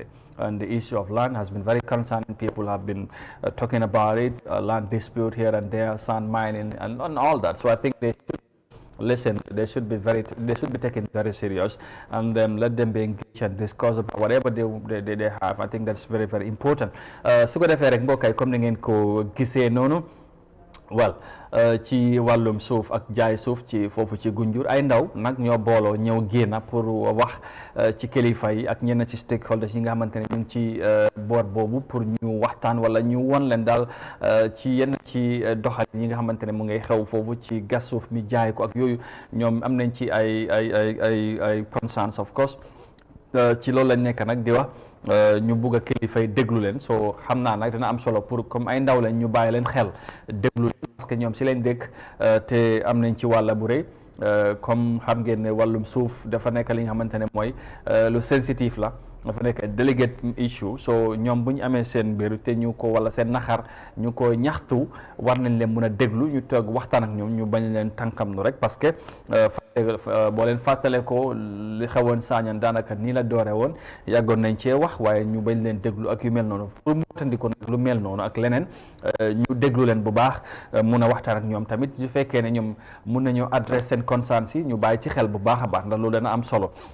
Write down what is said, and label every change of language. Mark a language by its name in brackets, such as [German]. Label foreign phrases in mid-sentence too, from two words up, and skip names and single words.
[English] And the issue of land has been very concerning. People have been talking about it, land dispute here and there, sand mining, and all that. So I think they should listen. They should be taken very serious, and let them be engaged and discuss about whatever they have. I think that's very, very important. [Wolof] Su ko defee rek mbokk yi comme ni ngeen ko gisee noonu. Well, ci wàllum suuf ak jaay suuf ci foofu ci Gunjur ay ndaw nag ñoo booloo ñëw génn pour wax ci kilifa yi ak ñenn ci stakeholders yi nga xamante ne ñu ngi ci boor boobu pour ñu waxtaan wala ñu won leen daal ci yenn ci doxalin yi nga xamante ne mu ngay xew foofu ci gas suuf mi jaay ko ak yooyu ñoom am nañ ci ay concerns [English] of course [Wolof] ci loolu lañ nekk nag di wax. ñu bugg a kilifa yi déglu leen so xam naa nag dina am solo pour comme ay ndaw lañ ñu bàyyi leen xel déglu leen parce que ñoom si leen dëkk te am nañ ci wàlla bu rëy comme xam ngeen ne wàllum suuf dafa nekk li nga xamante ne mooy lu sensitif la dafa nekk [English] delicate issue [Wolof] so ñoom bu ñu amee seen mbir te ñu ko wala seen naxar ñu ko ñaxtu war nañ leen mën a déglu ñu toog waxtaan ak ñoom ñu bañ leen tànkam nu rek parce que boo leen fàttale ko li xewoon Sanyang daanaka nii la doore woon yàggoon nañ cee wax waaye ñu bañ leen déglu ak yu mel noonu pour mu tandiko nag lu mel noonu ak leneen ñu déglu leen bu baax mun a waxtaan ak ñoom tamit su fekkee ne ñoom mun nañoo adresse seen concerns yi ñu bàyyi ci xel bu baax a baax ndax loolu dana am solo